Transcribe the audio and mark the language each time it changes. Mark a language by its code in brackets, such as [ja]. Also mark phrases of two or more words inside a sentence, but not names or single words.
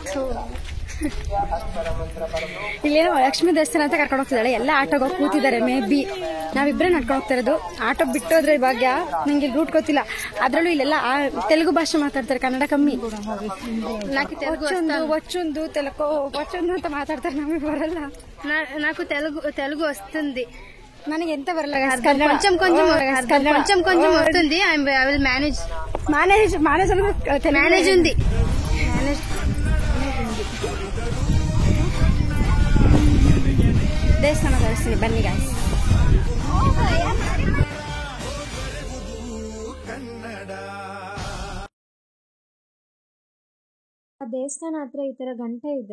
[kn] ಇಲ್ಲೇನೋ ಲಕ್ಷ್ಮೀ ದೇವಸ್ಥಾನ ಅಂತ ಕರ್ಕೊಂಡು ಹೋಗ್ತಿದ್ದಾಳೆ. ಎಲ್ಲ ಆಟೋಗೆ ಹೋಗಿ ಕೂತಿದ್ದಾರೆ. [en] may be [kn] ನಾವಿಬ್ಬರೇ ನಡ್ಕೊಂಡು ಹೋಗ್ತಾ ಇರೋದು. ಆಟೋ ಬಿಟ್ಟೋದ್ರೆ ಭಾಗ್ಯ, ನಂಗೆ ಇಲ್ಲಿ ರೂಟ್ ಗೊತ್ತಿಲ್ಲ. ಅದರಲ್ಲೂ ಇಲ್ಲೆಲ್ಲ ತೆಲುಗು ಭಾಷೆ ಮಾತಾಡ್ತಾರೆ, ಕನ್ನಡ ಕಮ್ಮಿ. ಒಚ್ಚೊಂದು ಒಚ್ಚೊಂದು ಅಂತ ಮಾತಾಡ್ತಾರೆ, ನಮಗೆ ಬರಲ್ಲ. [te] నాకు తెలుగు వస్తుంది, [kn] ನನಗೆ ಎಂತ ಬರಲ್ಲ. [te] కొంచెం వస్తుంది. [en] I will manage [te] ఉంది. [kn] ದೇವಸ್ಥಾನ ತೋರಿಸ್ತೀನಿ ಬನ್ನಿ ಗಾಯ್ಸ್. ಆ ದೇವಸ್ಥಾನ ಹತ್ರ ಈ ತರ ಗಂಟೆ ಇದೆ.